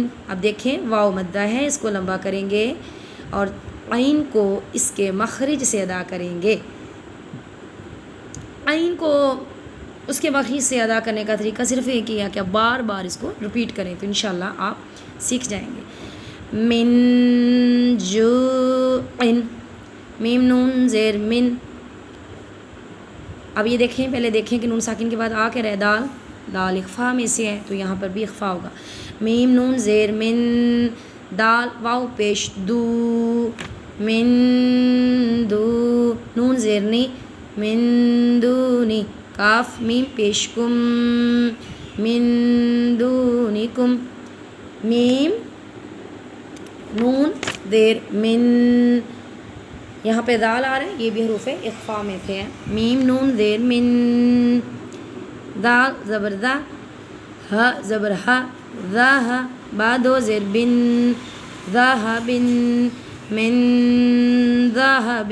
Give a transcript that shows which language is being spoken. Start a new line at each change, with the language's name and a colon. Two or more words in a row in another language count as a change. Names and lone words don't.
Urdu: اب دیکھیں واو مدہ ہے، اس کو لمبا کریں گے اور عین کو اس کے مخرج سے ادا کریں گے. عین کو اس کے مخرج سے ادا کرنے کا طریقہ صرف ایک ہی ہے کہ آپ بار بار اس کو رپیٹ کریں تو انشاءاللہ آپ سیکھ جائیں گے.
Arabic: من جوع،
Urdu: میم نون زیر من. اب یہ دیکھیں، پہلے دیکھیں کہ نون ساکن کے بعد آ کے رہے دال، دال اخفا میں سے ہے تو یہاں پر بھی اخفا ہوگا. میم نون زیر من، دال واو پیش دو،
Arabic: من دو.
Urdu: نون زیر نی،
Arabic: من دونی.
Urdu: کاف میم پیش کم،
Arabic: من دونکم.
Urdu: میم نون زیر من، یہاں پہ دال آ رہا ہے، یہ بھی حروف اخفا میں سے ہیں. میم نون زیر من، دال زبر دا، ہ زبر ہا، ذا ہا. با دو زیر بن، ذاہب،
Arabic: من ذاہب.